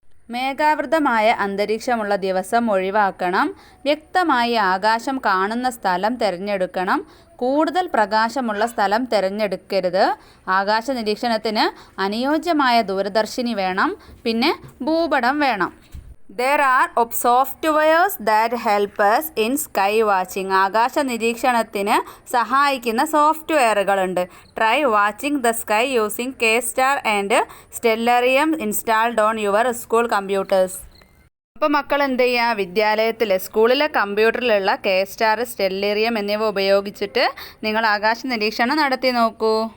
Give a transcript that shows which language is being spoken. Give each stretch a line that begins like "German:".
Malayalam: മേഘാവൃതമായ അന്തരീക്ഷമുള്ള ദിവസം ഒഴിവാക്കണം. വ്യക്തമായി ആകാശം കാണുന്ന സ്ഥലം തിരഞ്ഞെടുക്കണം. കൂടുതൽ പ്രകാശമുള്ള സ്ഥലം തിരഞ്ഞെടുക്കരുത്. ആകാശ നിരീക്ഷണത്തിന് അനുയോജ്യമായ ദൂരദർശിനി വേണം. പിന്നെ ഭൂപടം വേണം.
English: There are softwares that help us in sky watching.
Malayalam: ആകാശ നിരീക്ഷണത്തിന് സഹായിക്കുന്ന സോഫ്റ്റ്വെയറുകളുണ്ട്.
English: Try watching the sky using K-Star and Stellarium installed on your school computers.
Malayalam: അപ്പോൾ മക്കൾ എന്ത് ചെയ്യുക? വിദ്യാലയത്തിൽ സ്കൂളിലെ കമ്പ്യൂട്ടറിലുള്ള K-Star, സ്റ്റെല്ലറിയം എന്നിവ ഉപയോഗിച്ചിട്ട് നിങ്ങൾ ആകാശ നിരീക്ഷണം നടത്തി നോക്കൂ.